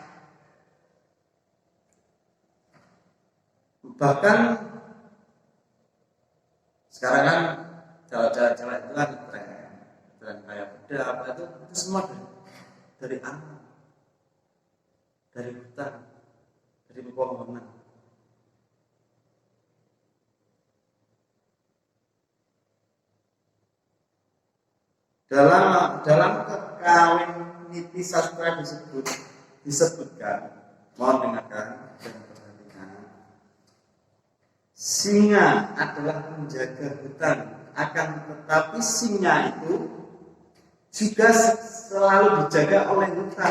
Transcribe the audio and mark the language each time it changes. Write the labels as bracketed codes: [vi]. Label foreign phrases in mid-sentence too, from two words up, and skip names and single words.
[id] Bahkan sekarang kan jalan-jalan itu kan tren kayak beda apa itu semua dari alam, dari hutan, dari pepohonan. Dalam kekawin niti sastra disebutkan, mohon dengarkan dan perhatikan. Singa adalah penjaga hutan, akan tetapi singa itu juga selalu dijaga oleh hutan.